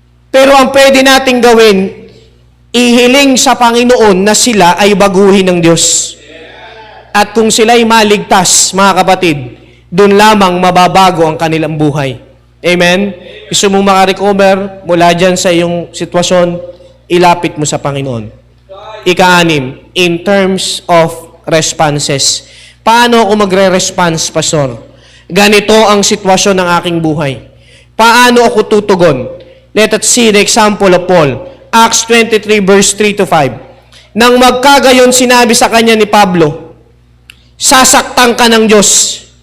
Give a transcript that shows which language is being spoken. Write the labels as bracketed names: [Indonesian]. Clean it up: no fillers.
[Filipino] Pero ang pwede nating gawin, ihiling sa Panginoon na sila ay baguhin ng Diyos. At kung sila'y maligtas, mga kapatid, doon lamang mababago ang kanilang buhay. Amen? Gusto mong makarecover mula dyan sa iyong sitwasyon, ilapit mo sa Panginoon. Ika-anim, [English] in terms of responses. [Filipino] Paano ako magre-response, Pastor? Ganito ang sitwasyon ng aking buhay. Paano ako tutugon? [English] Let us see the example of Paul. Acts 23 verse 3 to 5. [Filipino] Nang magkagayon sinabi sa kanya ni Pablo, sasaktan ka ng Diyos.